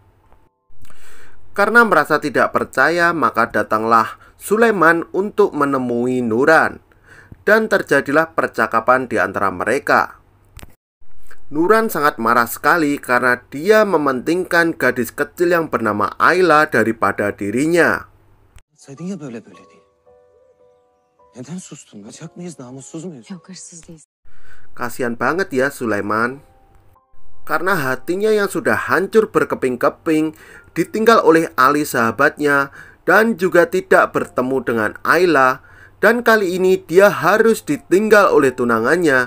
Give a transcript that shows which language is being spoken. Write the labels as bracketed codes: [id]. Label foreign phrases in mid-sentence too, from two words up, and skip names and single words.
[id] Karena merasa tidak percaya, maka datanglah Sulaiman untuk menemui Nuran. Dan terjadilah percakapan di antara mereka. Nuran sangat marah sekali karena dia mementingkan gadis kecil yang bernama Ayla daripada dirinya. [tr] Saydın ya böyle diye. Neden sustun? Kaçak mıyız? Namussuz muyuz? Yok, hırsız değiliz. [id] Kasihan banget ya Sulaiman. Karena hatinya yang sudah hancur berkeping-keping ditinggal oleh Ali sahabatnya dan juga tidak bertemu dengan Ayla. Dan kali ini dia harus ditinggal oleh tunangannya.